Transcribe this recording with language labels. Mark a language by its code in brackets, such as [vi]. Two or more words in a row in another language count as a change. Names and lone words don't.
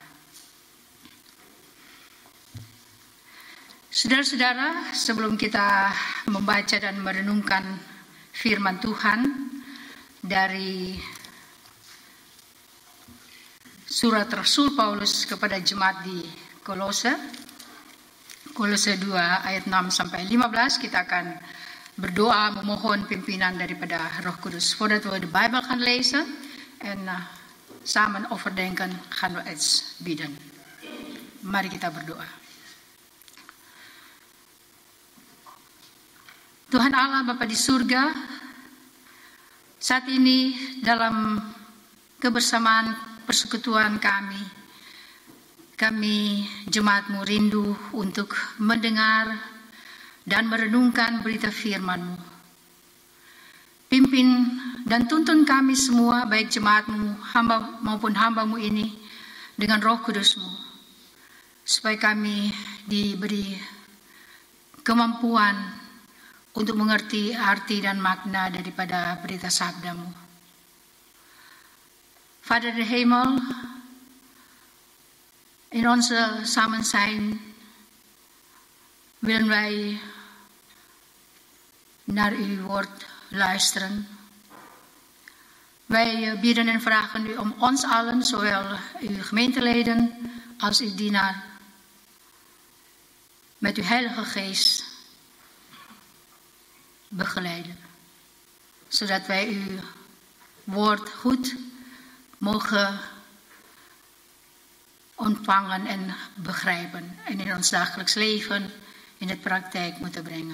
[id] Saudara-saudara, sebelum kita membaca dan merenungkan firman Tuhan dari surat Rasul Paulus kepada jemaat di Kolose 2 ayat 6 sampai 15, kita akan berdoa memohon pimpinan daripada Roh Kudus. [nl] Voordat we de Bijbel gaan lezen en samen overdenken, gaan we eens bidden. [id] Mari kita berdoa. Tuhan Allah Bapa di surga, saat ini dalam kebersamaan persekutuan kami jemaat-Mu rindu untuk mendengar dan merenungkan berita firman-Mu. Pimpin dan tuntun kami semua, baik jemaat-Mu hamba maupun hamba-Mu ini, dengan Roh Kudus-Mu, supaya kami diberi kemampuan untuk mengerti arti dan makna daripada berita sabda-Mu. [nl] Vader de hemel, in onze samen zijn willen wij naar uw woord luisteren. Wij bidden en vragen u om ons allen, zowel uw gemeenteleden als uw dienaar, met uw Heilige Geest begeleiden, zodat wij uw woord goed mogen ontvangen en begrijpen en in ons dagelijks leven in de praktijk moeten brengen.